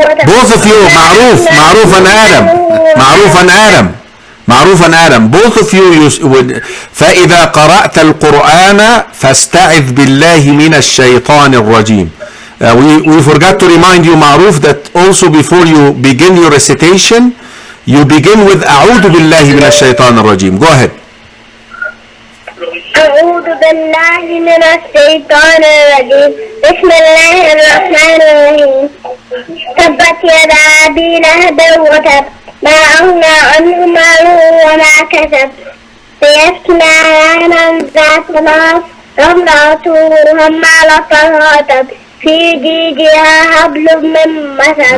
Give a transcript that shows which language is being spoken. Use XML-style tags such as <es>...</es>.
<en>Both of you, Ma'ruf and Adam. Ma'ruf and Adam. Both of you would.</en> <ar>فإذا قرأت القرآن فاستعذ بالله من الشيطان الرجيم.</ar> <en>We forgot to remind you, Ma'ruf, that also before you begin your recitation, you begin with</en> <ar>أعوذ بالله من الشيطان الرجيم.</ar> <en>Go ahead.</en> <ar>أعوذ بالله من الشيطان الرجيم. بسم الله الرحمن الرحيم. تبت يدا أبي لهب وتب ما أغنى عنه ماله وما كسب سيصلى نارا ذات لهب امرأته حمالة الحطب في جيدها حبل من مسد.</ar>